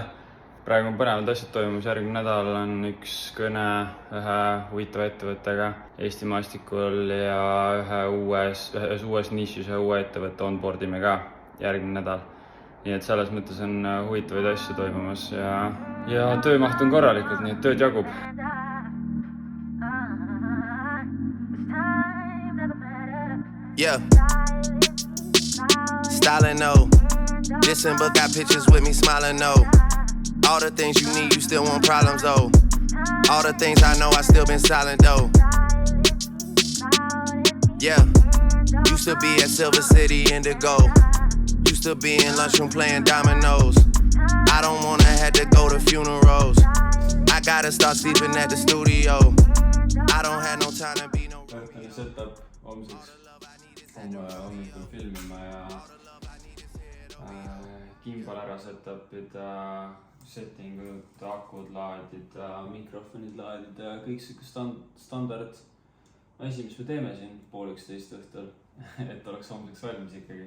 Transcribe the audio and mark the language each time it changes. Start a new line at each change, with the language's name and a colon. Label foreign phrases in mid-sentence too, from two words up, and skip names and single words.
Estonian: Praegu on põnevad asjad toimus, järgmine nädal on üks kõne ühe huvitava ettevõttega Eesti maastikul ja ühes uues nišis ühe uue ettevõtte onboardime ka järgmine nädal. Nii et selles mõttes on huvitavaid asju toimumas ja töömaht on korralikult, nii et tööd jagub.
English: Yeah. Styling no. Dissing but got pictures with me smiling no. All the things you need, you still want problems though. All the things I know, I still been silent though. Yeah. Used to be at Silver City Indigo. Used to be in lunchroom playing dominoes. I don't wanna have to go to funerals. I gotta start sleeping at the studio. I don't have no time to be no
Estonian: setup homseks hommikul filmima ja kimbal ära setupida, settingud, akud laadida, mikrofonid laadida ja kõik standard asi, mis me teeme siin 10:30 õhtul, et oleks homseks valmis ikkagi.